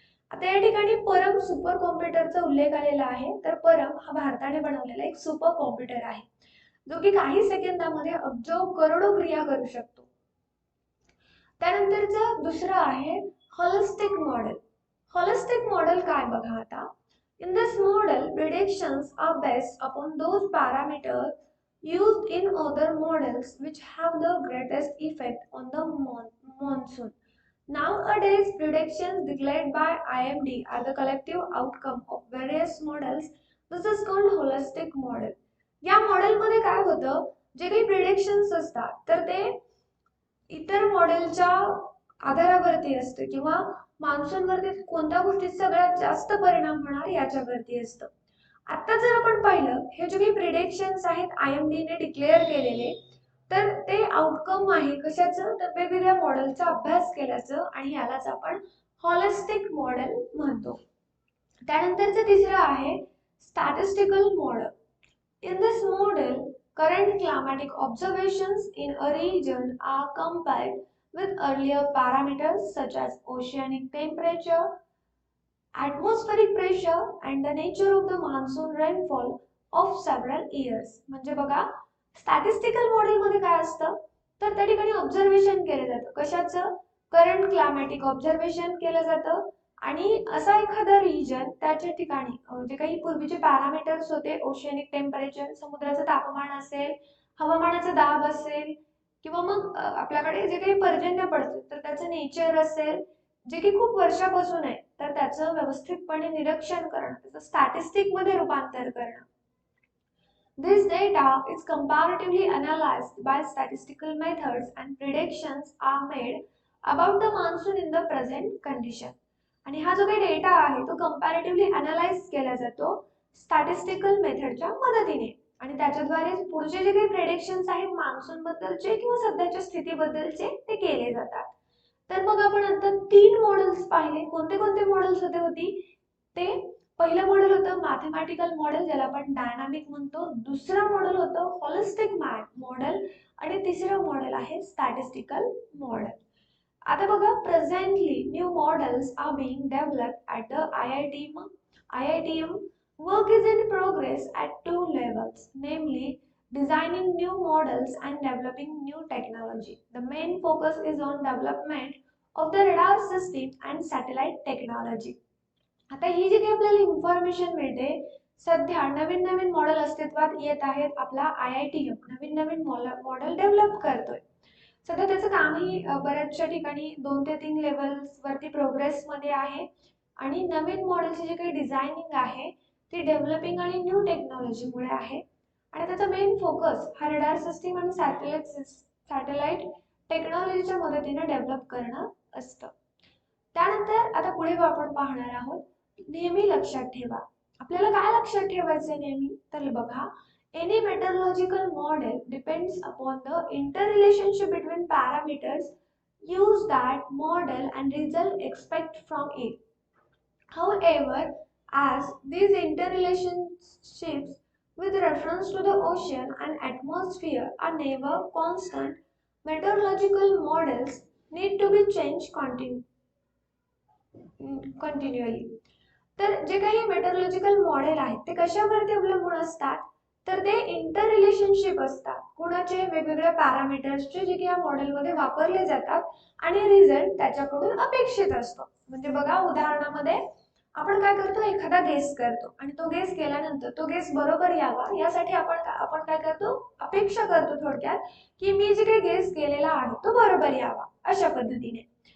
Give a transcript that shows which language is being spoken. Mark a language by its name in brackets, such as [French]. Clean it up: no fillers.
[Marathi] आता या ठिकाणी परम सुपर कॉम्प्युटरचा उल्लेख आलेला आहे. तर परम हा भारताने बनवलेला एक सुपर कॉम्प्युटर आहे, जो की काही सेकंदामध्ये अब्ज करोडो क्रिया करू शकतो. त्यानंतरचा दुसरा आहे होलिस्टिक मॉडेल. होलिस्टिक मॉडेल काय बघा आता. [English] In this model, predictions are based upon those parameters used in other models which have the greatest effect on the monsoon. Nowadays, predictions declared by IMD are the collective outcome of various models. This is called holistic model. [Marathi] या मॉडेलमध्ये काय होतं, जे काही प्रिडिक्शन्स असतात तर ते इतर मॉडेलच्या आधारावरती असते, किंवा मान्सूनवरती कोणत्या गोष्टीचा सगळ्यात जास्त परिणाम होणार याच्यावरती असतं. आता जर आपण पाहिलं, हे जे काही प्रिडिक्शन्स आहेत IMD ने डिक्लेअर केलेले, तर ते आउटकम आहे कशाचं, तर वेगवेगळ्या मॉडेलचा अभ्यास केल्याचं, आणि यालाच आपण हॉलिस्टिक मॉडेल म्हणतो. त्यानंतरचं तिसरं आहे statistical model. [English] In this model, current climatic observations in a region are compared with earlier parameters such as oceanic temperature, atmospheric pressure, and the nature of the monsoon rainfall of several years. [Marathi] म्हणजे बघा, statistical model मध्ये काय असतं, तर त्या ठिकाणी observation केलं जातं. कशाचं, करंट क्लायमॅटिक ऑब्झर्वेशन केलं जातं, आणि असा एखादा रिजन त्याच्या ठिकाणी जे काही पूर्वीचे पॅरामीटर्स होते, ओशियनिक टेम्परेचर, समुद्राचं तापमान असेल, हवामानाचा दाब असेल, किंवा मग आपल्याकडे जे काही पर्जन्य पडतं तर त्याचं नेचर असेल, जे की खूप वर्षापासून आहे, तर त्याचं व्यवस्थितपणे निरीक्षण करणं, त्याचं स्टॅटिस्टिक मध्ये रूपांतर करणं. [English] This data is comparatively analyzed by statistical methods and predictions are made about the monsoon in the present condition. [Marathi] आणि हा जो काही डेटा आहे तो कंपॅरेटिव्हली अनालाइज केला जातो स्टॅटिस्टिकल मेथडच्या मदतीने, आणि त्याच्याद्वारे पुढचे जे काही प्रेडिक्शन्स आहेत मान्सून बद्दलचे किंवा सध्याच्या स्थितीबद्दलचे ते केले जातात. तर मग आपण आता 3 मॉडेल्स पाहिले. कोणते कोणते मॉडेल्स होती ते, पहिलं मॉडेल होतं मॅथमॅटिकल मॉडेल, ज्याला आपण डायनामिक म्हणतो. दुसरं मॉडेल होतं हॉलिस्टिक मॉडेल, आणि तिसरं मॉडेल आहे स्टॅटिस्टिकल मॉडेल. आता बघा, [English] Presently new models are being developed at the IITM. Work is in progress at 2 levels, namely designing new models and developing new technology. The main focus is on development of the radar system and satellite technology. [Marathi] आता ही जी काही आपल्याला information मिळते, सध्या नवीन नवीन model अस्तित्वात येत आहेत. आपला IITM नवीन नवीन model develop करतोय. सध्या त्याचं कामही बऱ्याचशा ठिकाणी 2 ते 3 लेवल्स वरती प्रोग्रेस मध्ये आहे, आणि नवीन मॉडेलची जी काही डिझायनिंग आहे ती डेव्हलपिंग आणि न्यू टेक्नॉलॉजी मुळे आहे, आणि त्याचा मेन फोकस हा रडार सिस्टीम आणि सॅटेलाइट टेक्नॉलॉजीच्या मदतीने डेव्हलप करणं असतं. त्यानंतर आता पुढे आपण पाहणार आहोत, नेहमी लक्षात ठेवा. आपल्याला काय लक्षात ठेवायचं नेहमी, तर बघा, [English] any meteorological model depends upon the interrelationship between parameters. Use that model and result expect from it. However, as these interrelationships with reference to the ocean and atmosphere are never constant, meteorological models need to be changed continually. [Marathi] तर जे काही मेटरलॉजिकल model आहेत ते कशावरती अवलंबून असतात, तर ते inter relationship असतात. कुणाचे, वेगवेगळ्या पॅरामीटर्सचे जे की या मॉडेलमध्ये वापरले जातात, आणि रिझल्ट त्याच्याकडून अपेक्षित असतो. म्हणजे बघा, उदाहरणामध्ये आपण काय करतो, एखादा गेस करतो, आणि तो गेस केल्यानंतर तो गेस बरोबर यावा यासाठी आपण काय करतो, अपेक्षा करतो थोडक्यात, की मी जे काही गेस केलेला आहे तो बरोबर यावा, अशा पद्धतीने.